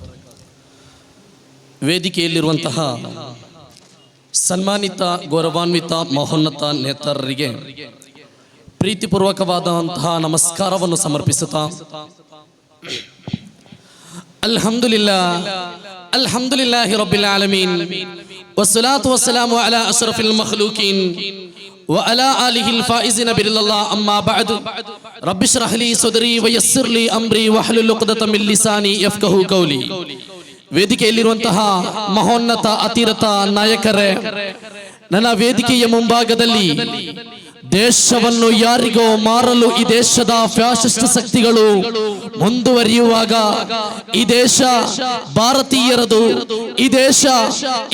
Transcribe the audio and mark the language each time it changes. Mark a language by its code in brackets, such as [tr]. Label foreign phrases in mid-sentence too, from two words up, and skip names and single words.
[kn] ವೇದಿಕೆಯಲ್ಲಿರುವಂತಹ ಸನ್ಮಾನಿತ ಗೌರವಾನ್ವಿತ ಮಹೋನ್ನತ ನೇತಾರರಿಗೆ ಪ್ರೀತಿಪೂರ್ವಕವಾದಂತಹ ನಮಸ್ಕಾರವನ್ನು ಸಮರ್ಪಿಸುತ್ತಾ ಅಲ್ಹಮ್ದುಲಿಲ್ಲಾಹಿ [ar] رب العالمين والصلاة والسلام على أشرف المخلوقين وعلى آله الفائزين برضا الله أما بعد رب اشرح لي صدري ويسر لي أمري واحلل عقدة من لساني يفقهوا قولي. [kn] ವೇದಿಕೆಯಲ್ಲಿರುವಂತಹ ಮಹೋನ್ನತ ಅತಿರಥ ನಾಯಕರೇ, ನನ್ನ ವೇದಿಕೆಯ ಮುಂಭಾಗದಲ್ಲಿ ದೇಶವನ್ನು ಯಾರಿಗೋ ಮಾರಲು ಈ ದೇಶದ ಫ್ಯಾಸಿಸ್ಟ್ ಶಕ್ತಿಗಳು ಮುಂದುವರಿಯುವಾಗ ಈ ದೇಶ ಭಾರತೀಯರದು, ಈ ದೇಶ ಈ